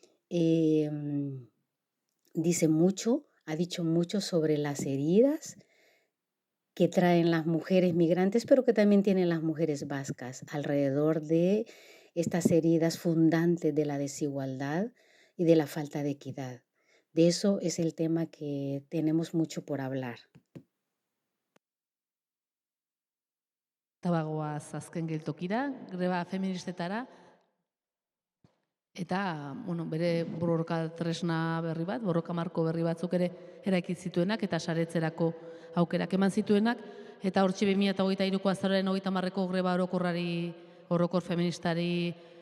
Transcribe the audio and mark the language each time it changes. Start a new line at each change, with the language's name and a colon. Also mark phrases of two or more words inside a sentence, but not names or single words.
Spanish: Dice mucho, ha dicho mucho sobre las heridas que traen las mujeres migrantes, pero que también tienen las mujeres vascas, alrededor de estas heridas fundantes de la desigualdad y de la falta de equidad. De eso es el tema que tenemos mucho por hablar.
Basque: Tabagoaz azken geltokira, greba feministetara, eta bere borroka tresna berri bat, borroka marko berri batzuk ere eraiki zituenak eta saretzerako aukerak eman zituenak, eta hortxe 2023ko azaroaren 30ko greba orokor feministari